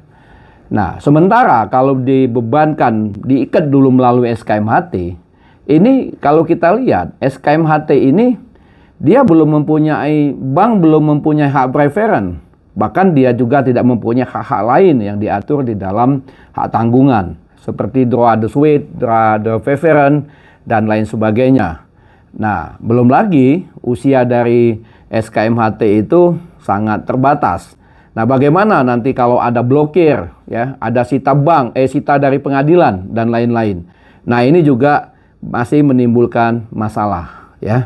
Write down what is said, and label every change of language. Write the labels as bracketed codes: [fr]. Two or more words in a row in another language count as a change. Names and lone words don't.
[id] Nah, sementara kalau dibebankan, diikat dulu melalui SKMHT, ini kalau kita lihat SKMHT ini dia belum mempunyai, bank belum mempunyai hak preferen. Bahkan dia juga tidak mempunyai hak-hak lain yang diatur di dalam hak tanggungan. [fr] Seperti droit de suite, droit de préférence, [id] dan lain sebagainya. Nah, belum lagi usia dari SKMHT itu sangat terbatas. Nah, bagaimana nanti kalau ada blokir, ya, ada sita bank, sita dari pengadilan, dan lain-lain. Nah, ini juga masih menimbulkan masalah, ya.